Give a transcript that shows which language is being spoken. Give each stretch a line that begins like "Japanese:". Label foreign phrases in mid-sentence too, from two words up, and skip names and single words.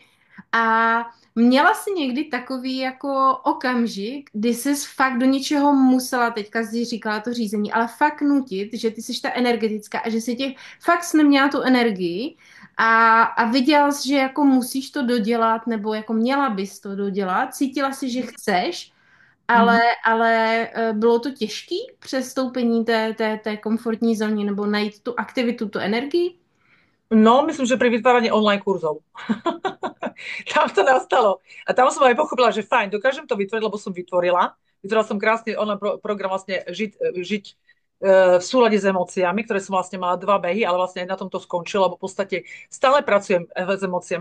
Czech: A měla jsi někdy takový jako okamžik, kdy jsi fakt do něčeho musela, teďka jsi říkala to řízení, ale fakt nutit, že ty jsi ta energetická a že si těch fakt jsi neměla tu energii a viděla jsi, že jako musíš to dodělat, nebo jako měla bys to dodělat, cítila si, že chceš, ale, Mhm. ale bylo to těžké přestoupení té komfortní zóny nebo najít tu aktivitu, tu energii? No,
Slovak: myslím, že pri vytváraní online kurzov. Tam to nastalo. A tam som aj pochopila, že fajn, dokážem to vytvoriť, lebo som vytvorila. Vytvorila som krásny online program vlastne žiť v súlade s emóciami, ktoré som vlastne mala dva behy, ale vlastne aj na tom to skončilo, lebo v podstate stále pracujem s emóciami.